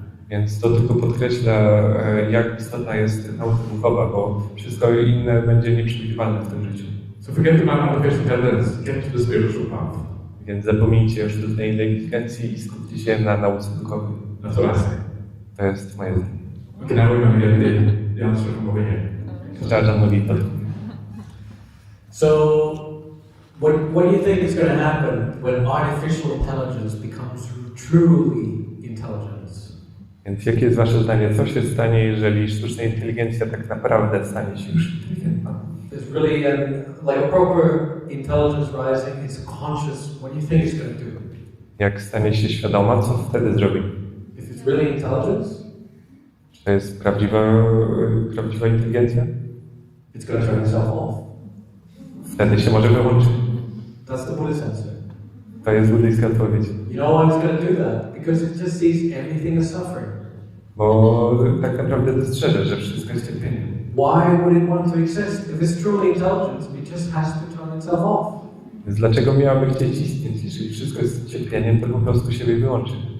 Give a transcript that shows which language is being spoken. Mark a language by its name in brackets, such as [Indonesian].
[Polish] Więc to tylko podkreśla, jak istotna jest nauka duchowa, bo wszystko inne będzie nieprzewidywalne w tym życiu. [English] So forget about artificial intelligence, get to the spiritual path. [Polish] Więc zapomnijcie o sztucznej inteligencji i skupcie się na nauce duchowej. [English] That's what I say. [Polish] To jest moje zdanie. [English] Okay, now we're going to get the answer from over here. Ajahna Mudito. So, what do you think is going to happen when artificial intelligence becomes truly intelligence? [Polish] Więc jakie jest wasze zdanie? Co się stanie, jeżeli sztuczna inteligencja tak naprawdę stanie się już inteligentna? [English] There's really like a proper intelligence rising. It's conscious. What do you think it's going to do? [Polish] Jak stanie się świadoma, co wtedy zrobi? [English] If it's really intelligence, [Polish] czy to jest prawdziwa inteligencja? [English] It's going to turn itself off. [Polish] Wtedy się może wyłączyć. [English] That's the Buddhist answer. [Polish] To jest buddyjska odpowiedź. [English] You know why it's going to do that? Because it just sees everything as suffering. [Polish] Bo tak naprawdę dostrzeże, że wszystko jest cierpieniem. [English] Why would it want to exist? If it's truly intelligent, it just has to turn itself off. [Polish] Więc dlaczego miałaby chcieć istnieć? Jeżeli wszystko jest cierpieniem, to po prostu siebie wyłączy.